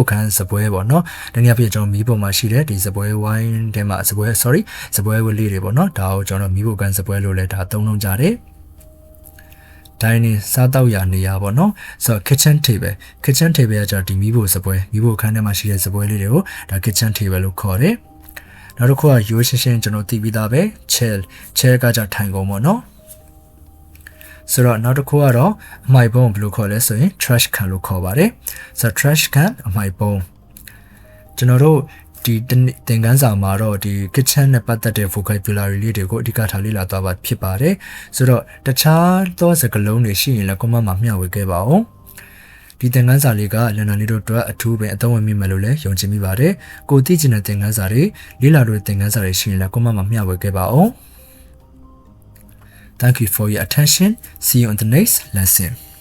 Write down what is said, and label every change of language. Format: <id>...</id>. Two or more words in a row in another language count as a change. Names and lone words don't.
<my>ခန်းစပွဲပေါ့နော်တနည်းအားဖြင့်ကျွန်တော်မီးပေါ်မှာရှိတဲ့ဒီစပွဲဝိုင်းထဲမှာစပွဲဝလေးတွေပေါ့နော်ဒါကိုကျွန်တော်မီးဖိုခန်းစပွဲလို့လည်းဒါသုံးလုံးကြတယ် dining စားတောက်ရာနေရာပေါ့နော်ဆိုတော့ kitchen table ကကျတော့ဒီမီးဖိုစပွဲမီးဖိုခန်းထဲမှာရှိတဲ့စပွဲလေးတွေကိုဒါ</my> <en>kitchen table</en> <my>လို့ခေါ်တယ်နောက်တစ်ခုကရိုးရှင်းကျွန်တော်သိပြီးသားပဲ chair ကကြထိုင်ကုန်ပေါ့ နော်ဆိုတော့နောက်တစ်ခုကတော့အမှိုက်ပုံးဘယ်လိုခေါ်လဲဆိုရင်</my> <en>trash can</en> <my>လို့ခေါ်ပါတယ်ဆိုတော့</my> <en>trash can</en> <my>အမှိုက်ပုံးကျွန်တော် တို့ဒီသင်ခန်းစာမှာတော့ဒီ kitchen နဲ့ပတ်သက်တဲ့ vocabulary လေးတွေကိုအဓိကထားလေ့လာသွားပါဖြစ်ပါတယ်ဆိုတော့တခြားသောစကားလုံးတွေရှိရင်လည်း comment မှာမျှဝေခဲ့ပါဦးဒီသင်ခန်းစာလေးကလန်နာလေးတို့အတွက်အထူးပဲအသုံးဝင်မိမယ်လို့လည်းယုံကြည်မိပါတယ်ကိုသိချင်တဲ့သင်ခန်းစာတွေလေ့လာလို့သင်ခန်းစာတွေရှိရင်လည်း comment မှာမျှဝေခဲ့ပါဦး</my> <en>Thank you for your attention. See you on the next lesson.</en>